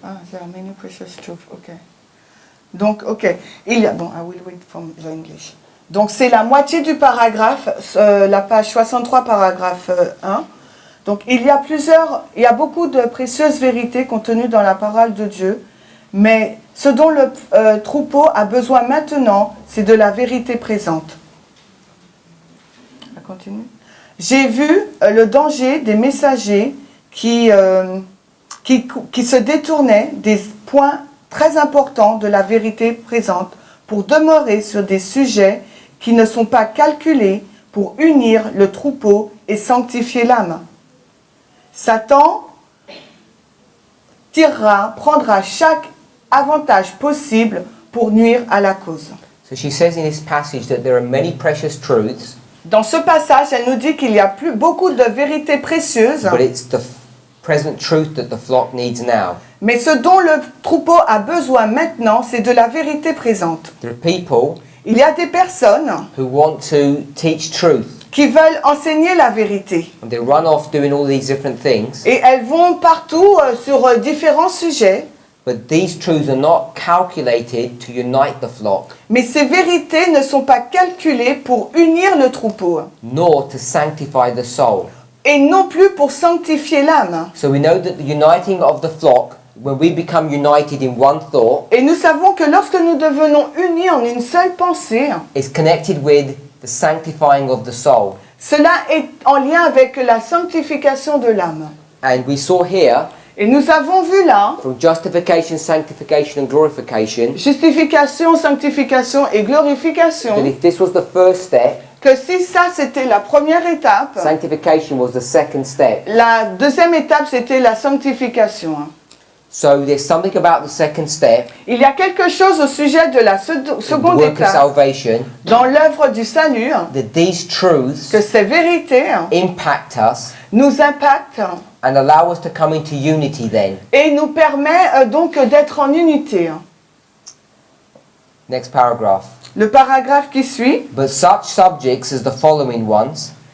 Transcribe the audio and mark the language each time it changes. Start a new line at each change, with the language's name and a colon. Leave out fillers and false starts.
English: There are many precious truths. Okay.
French: Donc, ok.
English: I will read from the English.
French: Donc, c'est la moitié du paragraphe, la page 63, paragraphe 1. Donc, il y a beaucoup de précieuses vérités contenues dans la parole de Dieu, mais ce dont le troupeau a besoin maintenant, c'est de la vérité présente. On continue. J'ai vu le danger des messagers qui se détournaient des points très importants de la vérité présente pour demeurer sur des sujets qui ne sont pas calculés pour unir le troupeau et sanctifier l'âme. Satan prendra chaque avantage possible pour nuire à la cause.
English: So she says in this passage that there are many precious truths,
French: Dans ce passage, elle nous dit qu'il y a beaucoup de vérités précieuses,
English: but it's the present truth that the flock needs now.
French: mais ce dont le troupeau a besoin maintenant, c'est de la vérité présente.
English: There are people
French: Il y a des personnes
English: who want to teach truth,
French: qui veulent enseigner la vérité.
English: and they run off doing all these different things,
French: Et elles vont partout sur différents sujets,
English: but these truths are not calculated to unite the flock,
French: mais ces vérités ne sont pas calculées pour unir le troupeau,
English: nor to sanctify the soul.
French: et non plus pour sanctifier l'âme.
English: So we know that the uniting of the flock, when we become united in one thought,
French: Et nous savons que lorsque nous devenons unis en une seule pensée,
English: is connected with the sanctifying of the soul.
French: cela est en lien avec la sanctification de l'âme.
English: And we saw here,
French: Et nous avons vu là,
English: from justification, sanctification and glorification,
French: justification, sanctification et glorification,
English: that if this was the first step,
French: que si ça c'était la première étape,
English: sanctification was the second step.
French: la deuxième étape c'était la sanctification.
English: So there's something about the second step,
French: Il y a quelque chose au sujet de la
English: the
French: seconde
English: work of
French: étape
English: salvation,
French: dans l'œuvre du salut,
English: that these truths
French: que ces vérités
English: impact us
French: nous impactent
English: and allow us to come into unity then.
French: et nous permet donc d'être en unité.
English: Next paragraph.
French: Le paragraphe qui suit,
English: But such subjects as the following ones,